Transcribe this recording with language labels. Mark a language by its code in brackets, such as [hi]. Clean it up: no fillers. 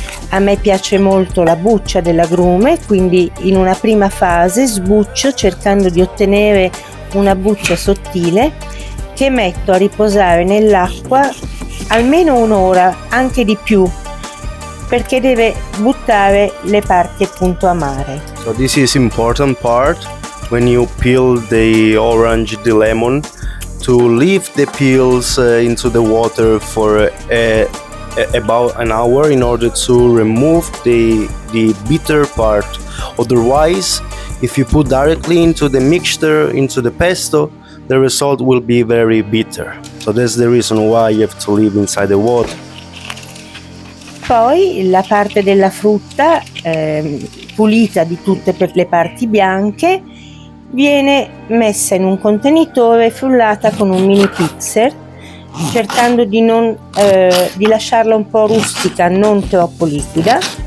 [it] A me piace molto la buccia dell'agrume, quindi in una prima fase sbuccio cercando di ottenere una buccia sottile che metto a riposare nell'acqua almeno un'ora, anche di più, perché deve buttare le parti appunto amare. [en] So this is important part when you peel the orange, the lemon, to leave the peels into the water for about an hour in order to remove the bitter part. Otherwise, if you put directly into the mixture, into the pesto, the result will be very bitter. So that's the reason why you have to leave inside the water. [it] Poi la parte della frutta pulita di tutte per le parti bianche viene messa in un contenitore e frullata con un mini mixer, cercando di lasciarla un po' rustica, non troppo liquida.